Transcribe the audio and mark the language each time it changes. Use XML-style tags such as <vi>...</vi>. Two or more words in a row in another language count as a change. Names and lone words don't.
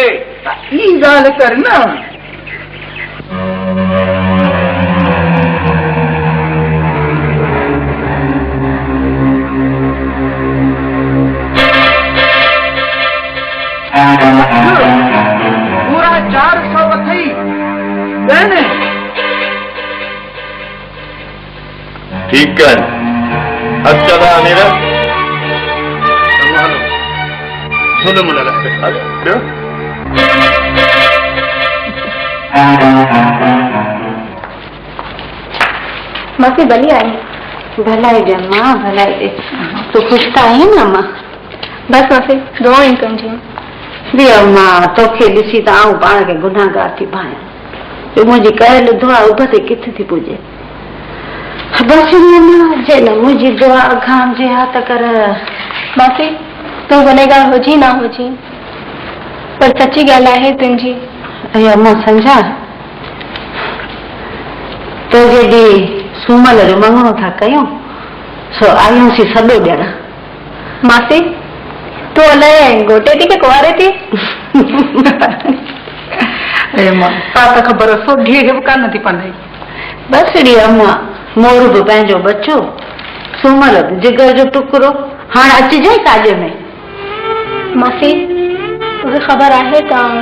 <sd>ई ॻाल्हि कर न। पूरा 400 अथई भेण।</sd> <hi>ठीक है, अच्छा था अमीर।</hi> <sd>सुन मुला मासी भली आई? भलाई दे मां, भलाई दे। तू खुश त आई न मां? बस मासी दुआऊं कनि। ॿियो मां तोखे ॾिसी त आऊं पाण खे गुनाहगार थी पायां। मुंहिंजी कयल दुआ उबते किथे थी पुॼे। बस जे न मुंहिंजी दुआ खां जे हा त कर। मासी तूं गुनहगार हुजी ना हुजी, पर सची ॻाल्हि आहे तुंहिंजी। अयो मां सम्झा, तो जॾहिं सूमल जो मङणो था कयूं, सो आयूंसीं सॼो ॼण। मासी तूं अलाए घोटे थी के कुंवारे थी? मां ता त ख़बर सोढीअ खे बि कान थी पनाई। बस ॾी अम्मा, मोर बि पंहिंजो बचो, सूमल जिगर जो टुकड़ो, हाणे अचिजांइ काज में। मासी तोखे ख़बर आहे त</sd>